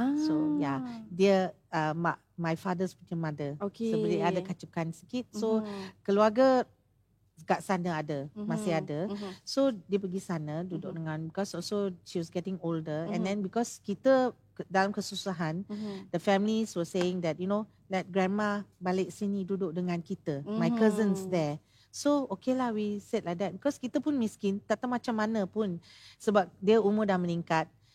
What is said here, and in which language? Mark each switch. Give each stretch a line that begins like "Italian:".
English: So yeah, dia my father's punya mother.
Malay: Okay. Sebenarnya ada kacukan sikit. So keluarga kat sana ada, masih ada. So dia pergi sana duduk dengan,
English: because also she was getting older. And then because kita
Malay: dalam kesusahan,
English: the families were saying that, let grandma balik sini duduk dengan kita. My cousins there. So okay lah, we said like that.
Malay: Because kita pun miskin, tak tahu macam mana pun. Sebab dia umur dah meningkat.